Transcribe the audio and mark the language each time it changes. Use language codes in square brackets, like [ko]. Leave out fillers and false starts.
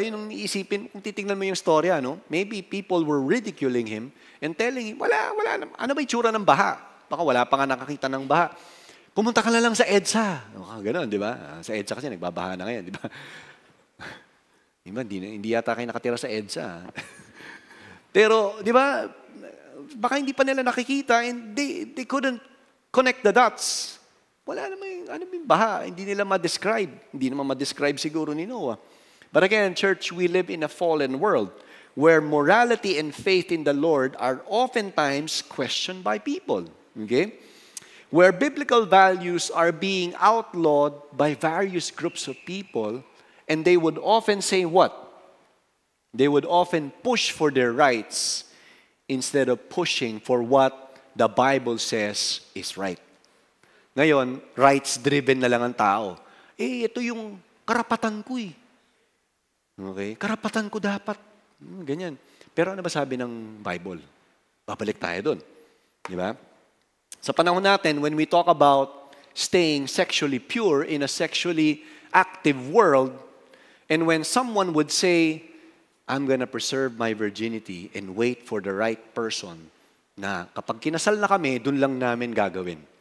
[tl] Yun ang iisipin, kung titingnan mo yung storya, no? [en] Maybe people were ridiculing him and telling him, [tl] wala naman. Ano ba itsura ng baha? Baka wala pa nga nakakita ng baha. Pumunta ka na lang sa EDSA. Ganon, di ba? Sa EDSA kasi nagbabaha na ngayon, di ba? Hindi yata kayo nakatira sa EDSA. Pero, di ba, baka hindi pa nila nakikita [en] and they couldn't connect the dots. [tl] Wala naman yung baha. Hindi nila ma-describe. Hindi naman ma-describe siguro ni Noah. [en] But again, church, we live in a fallen world where morality and faith in the Lord are oftentimes questioned by people. Okay? Where biblical values are being outlawed by various groups of people, and they would often say what? They would often push for their rights instead of pushing for what the Bible says is right. [tl] Ngayon, rights-driven na lang ang tao. Ito yung karapatan ko eh. Okay? Karapatan ko dapat. Ganyan. Pero ano ba sabi ng Bible? Babalik tayo dun. Di ba? Sa panahon natin, [en] when we talk about staying sexually pure in a sexually active world, and when someone would say, I'm gonna preserve my virginity and wait for the right person, [tl] na kapag kinasal na kami, dun lang namin gagawin.